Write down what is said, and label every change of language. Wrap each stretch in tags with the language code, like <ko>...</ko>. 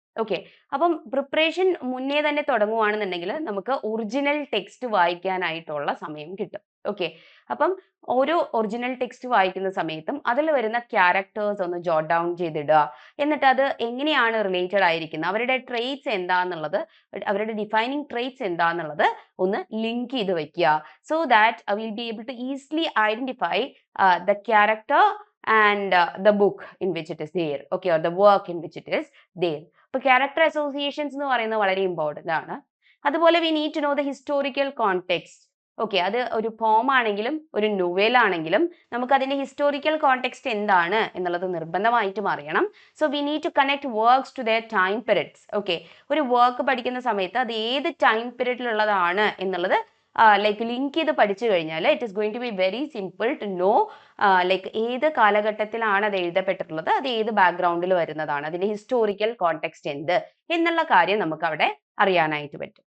<ml>Okay, അപ്പം preparation മുന്നേ തന്നെ തുടങ്ങുവാണെന്നുണ്ടെങ്കിൽ നമുക്ക് ഒറിജിനൽ ടെക്സ്റ്റ് വായിക്കാനായിട്ടുള്ള സമയം കിട്ടും. ഓക്കെ, അപ്പം ഓരോ ഒറിജിനൽ ടെക്സ്റ്റ് വായിക്കുന്ന സമയത്തും അതിൽ വരുന്ന ക്യാരക്ടേഴ്സ് ഒന്ന് ജോട്ട് ഡൗൺ ചെയ്തിടുക. എന്നിട്ട് അത് എങ്ങനെയാണ് റിലേറ്റഡ് ആയിരിക്കുന്നത്, അവരുടെ ട്രെയ്റ്റ്സ് എന്താന്നുള്ളത്, അവരുടെ ഡിഫൈനിങ് ട്രെയ്റ്റ്സ് എന്താന്നുള്ളത് ഒന്ന് ലിങ്ക് ചെയ്ത് വെക്കുക.</ml> <en>So that I will be able to easily identify the character and the book in which it is there, okay, or the work in which it is there.</en> <ml>അപ്പൊ character associations എന്ന് പറയുന്നത് വളരെ important ആണ്. അതുപോലെ</ml> <en>We need to know the historical context.</en> <ml>Okay, അത് ഒരു പോം ആണെങ്കിലും ഒരു നോവൽ ആണെങ്കിലും നമുക്ക് അതിന്റെ ഹിസ്റ്റോറിക്കൽ കോണ്ടെക്സ്റ്റ് എന്താണ് എന്നുള്ളത് നിർബന്ധമായിട്ടും അറിയണം.</ml> <en>So we need to connect works to their time periods.</en> <ml>Okay, ഒരു വർക്ക് പഠിക്കുന്ന സമയത്ത് അത് ഏത് ടൈം പീരിയഡിലുള്ളതാണ് എന്നുള്ളത് ലിങ്ക് ചെയ്ത് പഠിച്ചു കഴിഞ്ഞാൽ</ml> <en>it is going to be very simple to know</en> <ml>ഏത് കാലഘട്ടത്തിലാണ് അത് എഴുതപ്പെട്ടിട്ടുള്ളത്, അത് ഏത് ബാക്ക്ഗ്രൗണ്ടിൽ വരുന്നതാണ്, അതിന്റെ ഹിസ്റ്റോറിക്കൽ കോണ്ടെക്സ്റ്റ് എന്ത് എന്നുള്ള കാര്യം നമുക്ക് അവിടെ അറിയാനായിട്ട് പറ്റും.</ml>